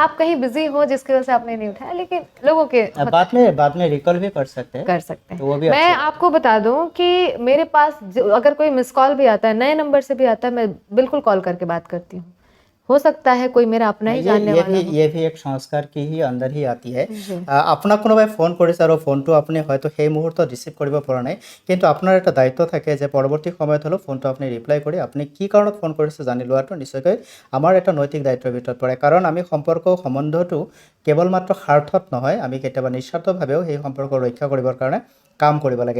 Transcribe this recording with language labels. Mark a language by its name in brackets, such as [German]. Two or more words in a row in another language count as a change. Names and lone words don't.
[Hindi] आप कहीं बिजी हो जिसकी वजह से आपने नहीं उठाया, लेकिन लोगों के अब होता है, बाद में रिकॉल भी कर सकते हैं, कर सकते तो वो हैं। भी मैं अच्छी बात आपको बता दूं कि मेरे पास अगर कोई मिस कॉल भी आता है, नए नंबर से भी आता है, मैं बिल्कुल कॉल करके बात करती हूँ। हो सकता है कोई मेरा अपना है। ही जानने वाला हो। ये भी एक সংস্কার की ही अंदर ही आती है। [Assamese] জি। আপোনাক কোনোবাই ফোন কৰিছে আৰু ফোনটো আপুনি হয়তো সেই মুহূৰ্তত ৰিচিভ কৰিব পৰা নাই, কিন্তু আপোনাৰ এটা দায়িত্ব থাকে যে পৰৱৰ্তী সময়ত হ'লেও ফোনটো আপুনি ৰিপ্লাই কৰি আপুনি কি কাৰণত ফোন কৰিছে জানি লোৱাটো নিশ্চয়কৈ আমাৰ এটা নৈতিক দায়িত্বৰ ভিতৰত পৰে। কাৰণ আমি সম্পৰ্ক সম্বন্ধটো কেৱল মাত্ৰ স্বাৰ্থত নহয়, আমি কেতিয়াবা নিস্বাৰ্থভাৱেও সেই সম্পৰ্ক ৰক্ষা কৰিবৰ কাৰণে কাম কৰিব লাগে।